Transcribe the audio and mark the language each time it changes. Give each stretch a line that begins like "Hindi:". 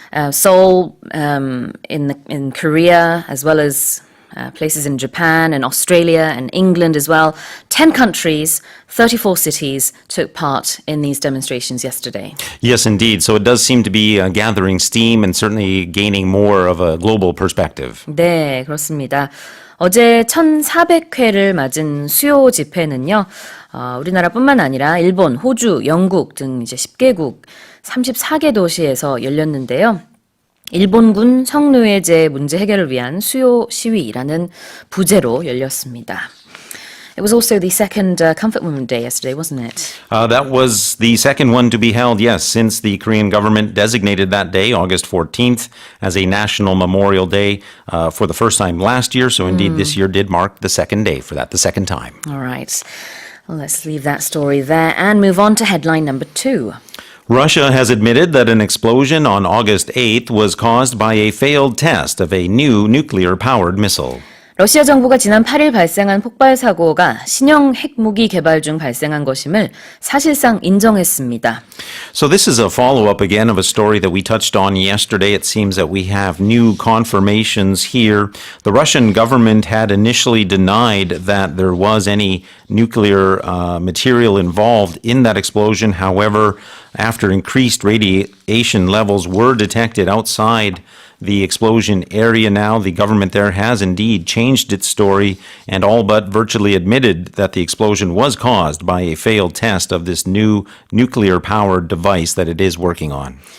English: Seoul in Korea, as well as places in Japan and Australia and England as well. 10 countries, 34 cities took part in these demonstrations yesterday. Yes, indeed. So it does seem to be gathering steam and certainly gaining more of a global perspective.
Korean: 네, 그렇습니다. 어제 1,400회를 맞은 수요 집회는요, 우리나라뿐만 아니라 일본, 호주, 영국 등 이제 10개국 34개 도시에서 열렸는데요. 일본군 성노예제 문제 해결을 위한 수요 시위라는 부제로 열렸습니다.
English: It was also the second Comfort Women Day yesterday, wasn't it? That was the second one to be held, yes, since the Korean government designated that day, August 14th, as a national memorial day for the first time last year. So indeed, this year did mark the second day for that, the second time. All right. Well, let's leave that story there and move on to headline number 2. Russia has admitted that an explosion on August 8th was caused by a failed test of a new nuclear-powered missile.
Korean: 러시아 정부가 지난 8일 발생한 폭발 사고가 신형 핵무기 개발 중 발생한 것임을 사실상 인정했습니다.
English: So this is a follow-up again of a story that we touched on yesterday. It seems that we have new confirmations here. The Russian government had initially denied that there was any nuclear material involved in that explosion. However, after increased radiation levels were detected outside the explosion area now, the government there has indeed changed its story and all but virtually admitted that the explosion was caused by a failed test of this new nuclear-powered device that it is working on.